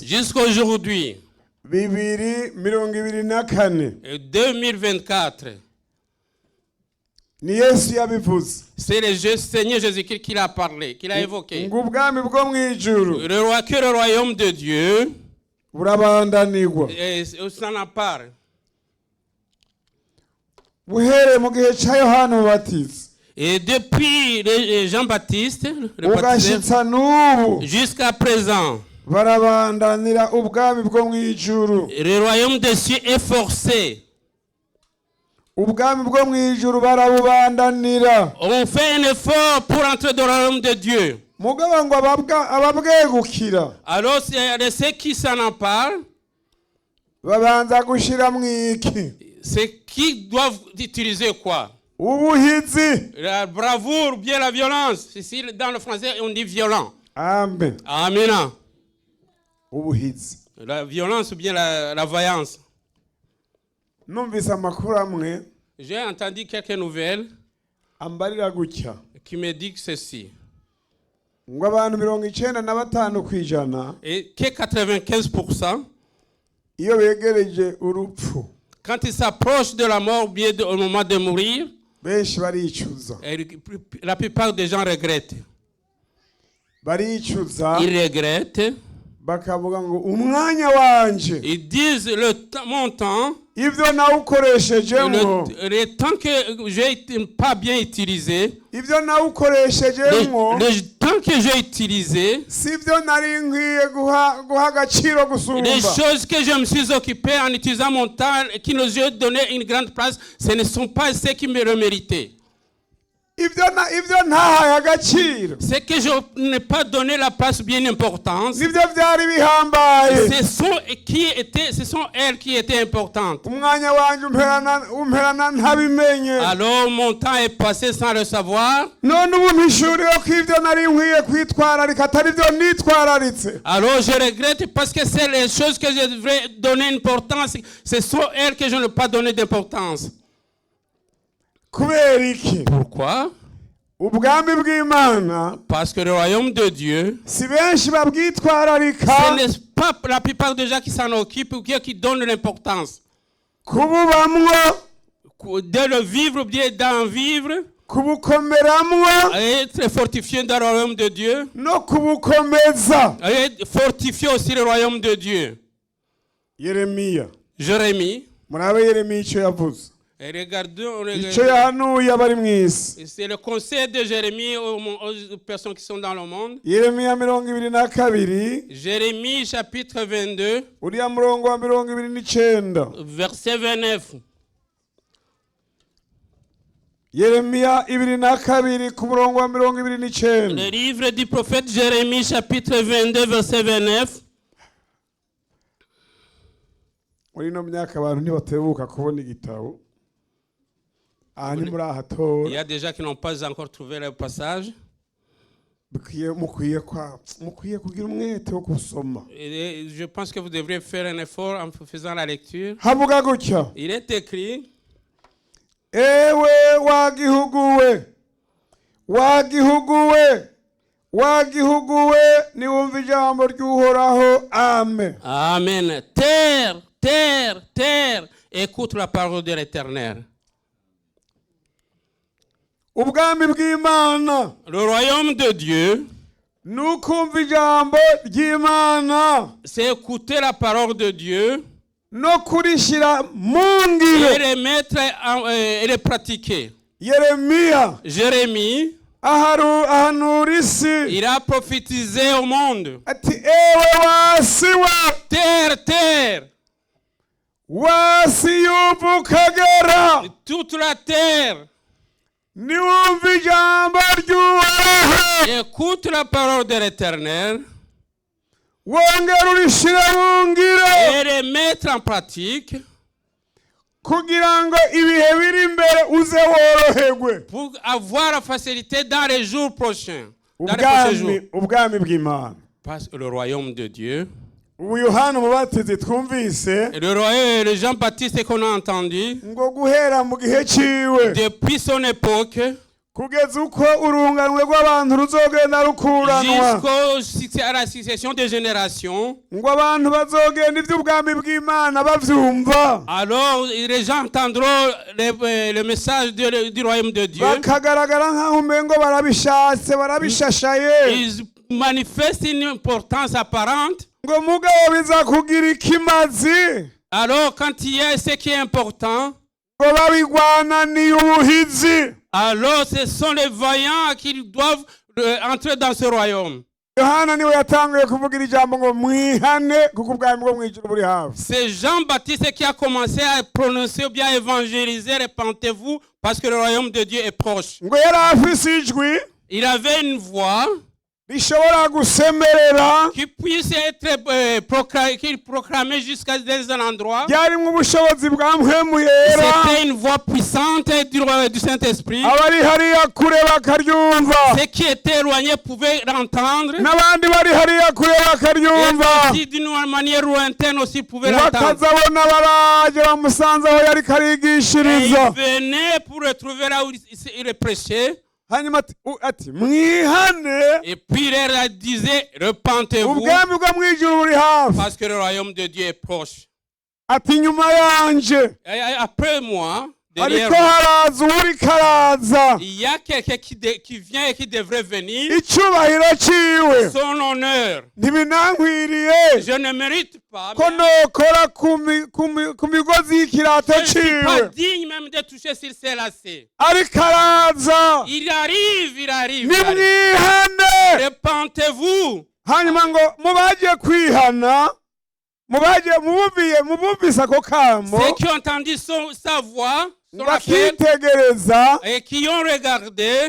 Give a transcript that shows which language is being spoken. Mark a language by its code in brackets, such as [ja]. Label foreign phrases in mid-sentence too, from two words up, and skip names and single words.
[fr] jusqu'à aujourd'hui, 2024 2024, [rn] ni Yesu yabivuze. [fr] C'est le Seigneur Jésus-Christ qui l'a parlé, qui l'a évoqué. [rn] Ngo ubwami bwo mwijuru [fr] Le royaume de Dieu [rn] burabandanirwa. [fr] s'en empare. [rn] Buhere mu gihe cya Yohana Umubatiza. [fr] Et depuis Jean-Baptiste, le baptiseur, [rn] Ugashitsa n'ubu [fr] jusqu'à présent, [rn] barabandanira ubwami bwo mwijuru. [fr] le royaume des cieux est forcé. [rn] Ubwami bwo mwijuru barabubandanira. [fr] On fait un effort pour entrer dans le royaume de Dieu. [rn] Mugabo ngo ababwegukira [fr] Alors, ceux qui s'en emparent, [rn] babanza gushira mwiki. [fr] c'est qui doivent utiliser quoi? [rn] Ubuhizi. [fr] La bravoure ou bien la violence. Ici, dans le français, on dit violent. Amen. Amen. [rn] Ubuhizi. [fr] La violence ou bien la vaillance. [rn] Numvise amakuru amwe [fr] J'ai entendu quelques nouvelles [rn] ambarira gutya [fr] qui me disent ceci. [rn] ngo abantu 95% [fr] Et que 95%, [rn] iyo begereje urupfu [fr] quand ils s'approchent de la mort ou bien au moment de mourir, [rn] benshi baricuza. [fr] la plupart des gens regrettent. [rn] Baricuza [fr] Ils regrettent. [rn] bakavuga ngo umwanya wanje [fr] Ils disent mon temps, [rn] ivyo nawukoreshejemo [fr] le temps que j'ai pas bien utilisé, [rn] ivyo nawukoreshejemo [fr] le temps que j'ai utilisé, [rn] sivyo nari nkwiye guha agaciro gusumba. [fr] les choses que je me suis occupé en utilisant mon temps et qui nous ont donné une grande place, ce ne sont pas ceux qui me le méritaient. [rn] Ivyo ntahaye agaciro [fr] C'est que je n'ai pas donné la place bien importante. [rn] nivyo vyari bihambaye. [fr] Ce sont elles qui étaient importantes. [rn] Umwanya wanje umperana ntabimenye. [fr] Alors mon temps est passé sans le savoir. [rn] None ubu mpishuriye ko ivyo nari nkwiye kwitwararika atari vyo nitwararitse. [fr] Alors je regrette parce que c'est les choses que je devrais donner importance. Ce sont elles que je n'ai pas donné d'importance. [rn] Kubera iki? [fr] Pourquoi? [rn] Ubwami bw'Imana [fr] Parce que le royaume de Dieu, [rn] si benshi babwitwararika. [fr] ce n'est pas la plupart des gens qui s'en occupent ou qui donnent l'importance. [rn] Kububamwo, [fr] De le vivre ou bien d'en vivre, [rn] kubukomeramwo, [fr] être fortifié dans le royaume de Dieu, [rn] no kubukomeza. [fr] et fortifier aussi le royaume de Dieu. [rn] Yeremiya, [fr] Jérémie, [rn] murabe Yeremiya icyo yavuze. [fr] et regardons, [rn] Icyo yahanuye abari mw'isi. [fr] c'est le conseil de Jérémie aux personnes qui sont dans le monde. [rn] Yeremiya 22, [fr] Jérémie chapitre 22, [rn] uriya murongo wa 29. [fr] verset 29. [rn] Yeremiya 22 ku murongo wa 29. [fr] Le livre du prophète Jérémie chapitre 22, verset 29. [rn] Muri no myaka abantu ntibatebuka kubona igitabo. Ani muri ahatora. [fr] Il y a des gens qui n'ont pas encore trouvé le passage. [rn] Mukwiye kugira umwete wo gusoma. [fr] Et je pense que vous devriez faire un effort en faisant la lecture. [rn] Havuga gutya. [fr] Il est écrit: [rn] Ewe wagihuguwe, wagihuguwe, wagihuguwe, niwumva ijambo ry'Uhoraho. Amen. Amen. [fr] Terre, terre, terre, écoute la parole de l'Éternel. [rn] Ubwami bw'Imana, [fr] Le royaume de Dieu, [rn] nukumva ijambo ry'Imana, [fr] c'est écouter la parole de Dieu [rn] no kurishira mu [fr] et [rn] ngiro. [fr] les mettre et les pratiquer. [rn] Yeremiya [fr] Jérémie, [rn] ahanura isi [fr] il a prophétisé au monde. [rn] ati ewe wasi we, [fr] Terre, terre, [rn] wasi y'uva ukagera, [fr] toute la terre, [rn] niwumva ijambo ry'Uhoraho, [fr] écoute la parole de l'Éternel [rn] wongera urishire mu ngiro, [fr] et les mettre en pratique [rn] kugira ngo ibihe biri imbere uze woroherwe. [fr] pour avoir la facilité dans les jours prochains. Dans les prochains jours. [rn] Ubwami bw'Imana. [fr] Parce que le royaume de Dieu, [rn] Ubu Yohana Umubatizi twumvise [fr] et le royaume de Jean-Baptiste qu'on a entendu, [rn] ngo guhera mu gihe ciwe [fr] depuis son époque, [rn] kugeza uko urunganwe rw'abantu ruzogenda rukuranwa [fr] jusqu'à la succession des générations. [rn] ngo abantu bazogenda iby'ubwami bw'Imana bavyumva, [fr] Alors les gens entendront le message du royaume de Dieu. [rn] bakagaragara nk'aho umengo barabishatse barabishashaye, [fr] Ils manifestent une importance apparente. [rn] ngo mugabo bizakugira ikimazi, [fr] Alors quand il y a ce qui est important, [rn] ngo babigwananiye ubuhizi. [fr] alors ce sont les vaillants qui doivent entrer dans ce royaume. [rn] Yohana niwe yatanguye kuvugira ijambo ngo mwihane kuko ubwami bwo mw'ijuru buri hafi. [fr] C'est Jean-Baptiste qui a commencé à prononcer ou bien évangéliser, repentez-vous parce que le royaume de Dieu est proche. [rn] ngo yari afise ijwi [fr] Il avait une voix [rn] rishobora gusemerera, [fr] qui puisse être proclamée jusqu'à un endroit. [rn] ryarimwo ubushobozi bwa mpwemu yera, [fr] C'était une voix puissante du Saint-Esprit. [rn] abari hariya kure bakaryumva, [fr] Ceux qui étaient éloignés pouvaient l'entendre. [rn] n'abandi bari hariya kure [fr] Et [rn] bakaryumva, [fr] aussi d'une manière lointaine aussi pouvaient l'entendre. [rn] bakazabona baraje bamusanze aho yari [fr] Et [rn] karigishiriza, [fr] ils venaient pour retrouver là où il prêchait. [rn] hanyuma ati mwihane [fr] Et puis il leur disait, repentez-vous [rn] ubwami bwo mw'ijuru buri hafi. [fr] parce que le royaume de Dieu est proche. [rn] ati nyuma yanje [fr] Et après moi, derrière [rn] ariko [fr] moi, [rn] haraza uwuriko araza, [fr] il y a quelqu'un qui vient et qui devrait venir. [rn] icubahiro ciwe [fr] Son honneur. [rn] ntibinankwiriye [fr] Je ne mérite pas. [rn] ko nokora ku migozi y'ikirato [fr] Je ne suis pas [rn] ciwe, [fr] digne même de toucher sur ses lacets. [rn] ariko araza. [fr] Il arrive, il arrive. [rn] nimwihane. [fr] Repentez-vous. [rn] hanyuma ngo mubagiye kwihana, mubumvise ako kamo, [fr] Ceux qui ont entendu sa voix, son appel, [rn] bakitegereza, [fr] et qui ont regardé,